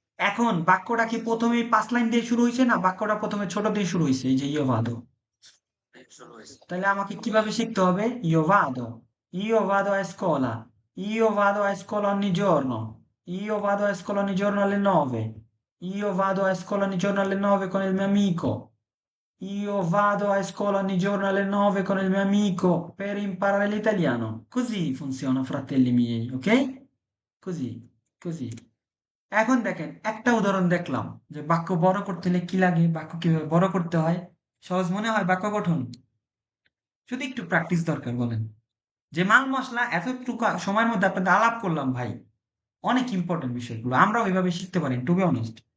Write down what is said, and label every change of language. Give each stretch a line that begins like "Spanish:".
Bangla: এখন বাক্যটা কি প্রথমেই 5 লাইন দিয়ে শুরু হয়েছে, না বাক্যটা প্রথমে ছোট দিয়ে শুরু হয়েছে, এই যে
Italian: io vado?
Bangla: শুরু হয়েছে। তাহলে আমাকে কিভাবে শিখতে হবে?
Italian: io vado a scuola, io vado a scuola ogni giorno, io vado a scuola ogni giorno alle 9, io vado a scuola ogni giorno alle 9 con il mio amico, io vado a scuola ogni giorno alle 9 con il mio amico per imparare l'italiano। Così funziona, fratelli miei, ok? così così।
Bangla: এখন দেখেন একটা উদাহরণ দেখলাম যে বাক্য বড় করতে হলে কি লাগে, বাক্য কিভাবে বড় করতে হয়। সহজ মনে হয় বাক্য গঠন? শুধু একটু প্র্যাকটিস দরকার, বলেন। যে মাল মশলা এতটুকু সময়ের মধ্যে আপনাদের আলাপ করলাম ভাই, অনেক ইম্পর্টেন্ট বিষয়গুলো আমরা ওইভাবে শিখতে পারি,
English: To be honest.